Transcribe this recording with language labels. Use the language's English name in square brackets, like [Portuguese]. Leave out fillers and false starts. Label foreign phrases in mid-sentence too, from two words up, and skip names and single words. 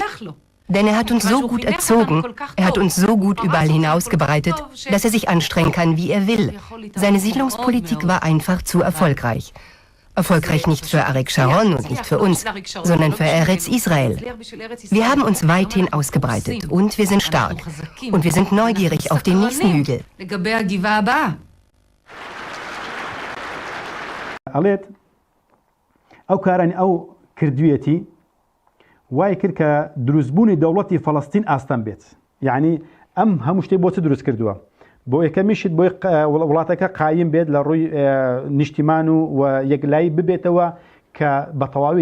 [German] Denn er hat uns so gut erzogen, er hat uns so gut überall hinausgebreitet, dass er sich anstrengen kann, wie er will. Seine Siedlungspolitik war einfach zu erfolgreich. Erfolgreich nicht für Arik Sharon und nicht für uns, sondern für Eretz Israel. Wir haben uns weithin ausgebreitet und wir sind stark. Und wir sind neugierig auf den nächsten Hügel. [Central Kurdish] وای کرد کە دروستبوونی دەوڵەتی فەڵەستین ئاستان بێت یعنی ئەم هەموو شتێ بۆ چ دروست کردووە بۆ یەکەمیشت بۆ وڵاتەکە قایم بێت لە ڕووی نیشتیمان و یەکلایی ببێتەوە کە بە تەواوی